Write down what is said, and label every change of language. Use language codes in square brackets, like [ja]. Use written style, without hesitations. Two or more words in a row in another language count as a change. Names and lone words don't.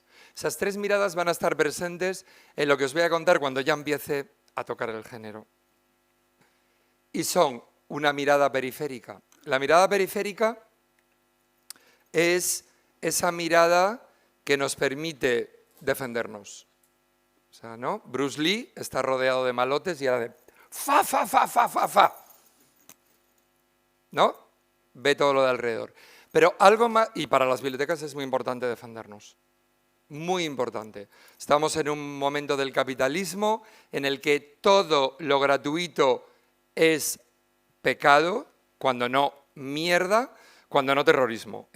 [es] Esas 3 miradas van a estar presentes en lo que os voy a contar cuando ya empiece a tocar el género. Y son una mirada periférica. La mirada periférica es esa mirada que nos permite defendernos. O sea, ¿no? Bruce Lee está rodeado de malotes y era de fa, fa, fa, fa, fa, fa. ¿No? Ve todo lo de alrededor. Pero algo más, y para las bibliotecas es muy importante defendernos. Muy importante. Estamos en un momento del capitalismo en el que todo lo gratuito es pecado, cuando no mierda, cuando no terrorismo.